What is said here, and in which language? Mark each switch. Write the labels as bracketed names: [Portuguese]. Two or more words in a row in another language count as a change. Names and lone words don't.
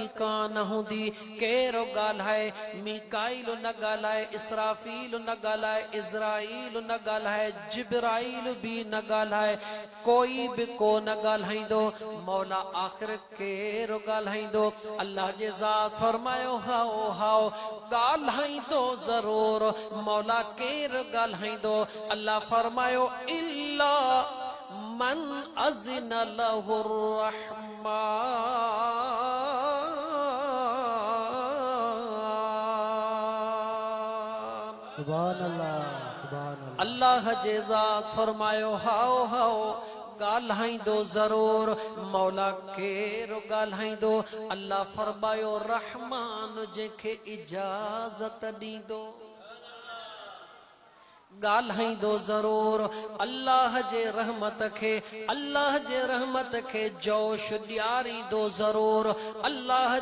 [Sindhi] कान हूंदी केरो ॻाल्हाए मीकाइल न ॻाल्हाए इसराफील न ॻाल्हाए इज़राइल न ॻाल्हाए जिब्राइल भी न ॻाल्हाए कोई भी को न ॻाल्हाईंदो मौला आख़िर केरो ॻाल्हाईंदो अल्लाह जे ज़ात फरमायो हाओ हाओ ॻाल्हाईंदो ज़रूर मौला केर ॻाल्हाईंदो अल्लाह फरमायो [Arabic] إلا من أذن له الرحمن سبحان الله سبحان الله. [Sindhi] अल्लाह जे ज़ात फरमायो हाओ हाओ ॻाल्हाईंदो ज़रूर मौला केर ॻाल्हाईंदो अल्लाह फरमायो रहमान जंहिंखे इजाज़त ॾींदो ॻाल्हाईंदो ज़रूर अल्लाह जे रहमत खे जोश ॾियारींदो ज़रूर अल्लाह